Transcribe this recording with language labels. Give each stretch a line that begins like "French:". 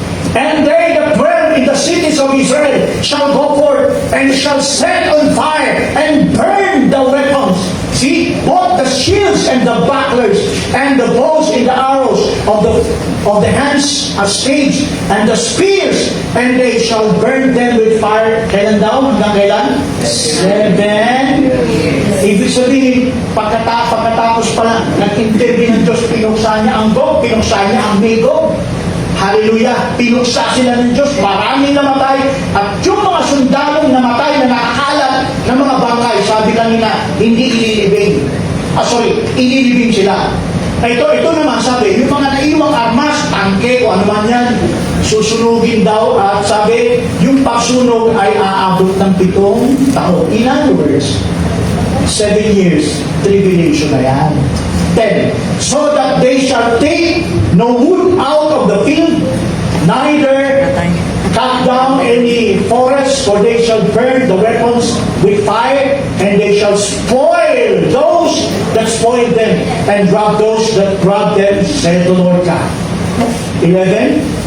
English: And they that dwell in the cities of Israel shall go forth and shall set on fire and burn the weapons. See, both the shields and the bucklers and the bows and the arrows of the hands are staged and the spears, and they shall burn them with fire.
Filipino: Kailan daw? Hanggang kailan? 7. Ibig sabihin, pagkatapos pala, nag-intervene ng Diyos, pinuksa niya ang Gog, pinuksa niya ang Magog. Hallelujah! Pinuksa sila ng Diyos, maraming namatay, at yung mga sundalong namatay na nakakalat ng mga bangkay, sabi kanina, hindi ililibing. Ililibing sila. Ito naman sabi, yung mga naiwang armas, tangke o ano man yan, susunugin daw, at sabi, yung pagsunog ay aabot ng 7 taon.
English: In other words, 7 years, tribulation
Filipino: na yan.
English: 10. So that they shall take no wood out of the field, neither cut down any forest, for they shall burn the weapons with fire, and they shall spoil those that spoil them, and rob those that rob them, said the Lord God. 11.